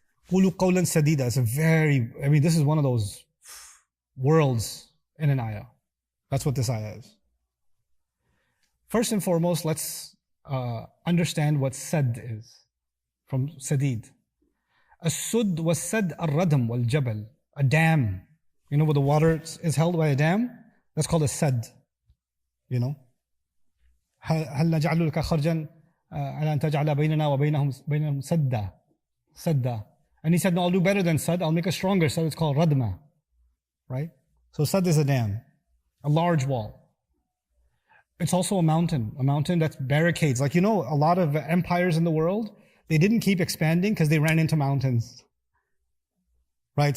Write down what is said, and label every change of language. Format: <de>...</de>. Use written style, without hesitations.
<ar>قُولُوا قَوْلًا سَدِيدًا</ar> <en>is this is one of those worlds in an ayah. That's what this ayah is. First and foremost, let's understand what sad is. From sadid. As-sud was sad al-radam wal-jabal. A dam. You know where the water is held by a dam? That's called a sad. You know?</en> <ar>هل نجعل لك خرجا على أن تجعل بيننا وبينهم سدا.</ar> <en>And he said, no, I'll do better than sad. I'll make a stronger sad. It's called radma. Right? So sad is a dam. A large wall. It's also a mountain that barricades. A lot of empires in the world, they didn't keep expanding because they ran into mountains. Right?</en>